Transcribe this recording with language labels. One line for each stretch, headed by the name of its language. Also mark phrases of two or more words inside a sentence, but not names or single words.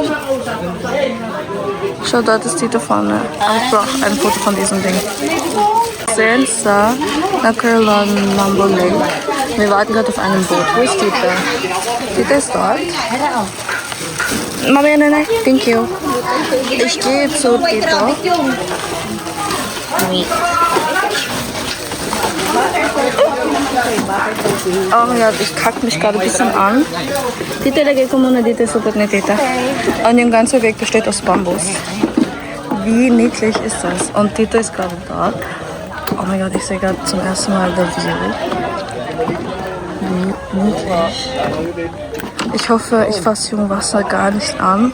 German: Schau, dort ist Tito vorne. Aber ich brauche ein Foto von diesem Ding. Sensa, Nakurlan, Jambo Lake. Wir warten gerade auf einem Boot. Wo ist Tito? Tito ist dort. Mami, nein,
English: thank you.
German: Ich gehe zu Tito. Oh mein Gott, ich kacke mich gerade ein bisschen an.
Filipino: Tito lagay ko muna dito sa ni Tita.
German: Und yung ganze Weg besteht aus Bambus. Wie niedlich ist das? Und Tito ist gerade da. Oh mein Gott, ich sehe gerade zum ersten Mal der View. Wie niedlich. Ich hoffe, ich fasse Jungwasser gar nicht an.